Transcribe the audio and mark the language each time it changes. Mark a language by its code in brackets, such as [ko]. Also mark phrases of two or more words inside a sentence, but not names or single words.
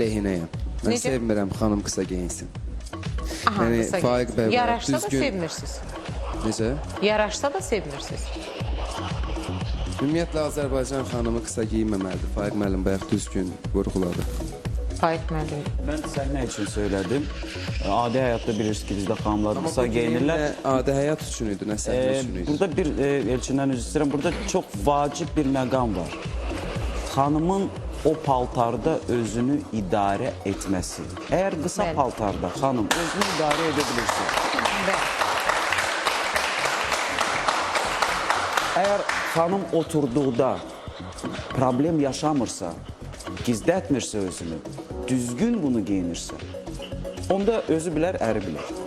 [az] əleyhinəyəm. Mən Necə? sevmirəm xanım qısa geyinsin. Aha, Yəni, qısa Faiq bəy var, yaraşsa da düzgün. sevmirsiniz. Necə? Yaraşsa da sevmirsiniz. Ümumiyyətlə Azərbaycan xanımı qısa geyinməməlidir. Faiq müəllim bayaq düzgün vurğuladı. Faiq müəllim. [tr] Ben səhnə için söyledim. [az] Adi hayatta bilirsiniz ki bizde xanımlar [tr] kısa giyinirlər. [az] Adi həyat üçün idi, nə səhnə üçün idi. Burada bir Elçindən üzr istəyirəm. Burada çok vacib bir məqam var. Xanımın o paltarda özünü idarə etməsi. [tr] Eğer kısa [az] Bəli. paltarda xanım özünü idarə [tr] edebilirse, eğer [az] xanım oturduğunda problem yaşamırsa, gizlətmirsə özünü, düzgün bunu giyinirsə, onda özü bilər, əri bilər.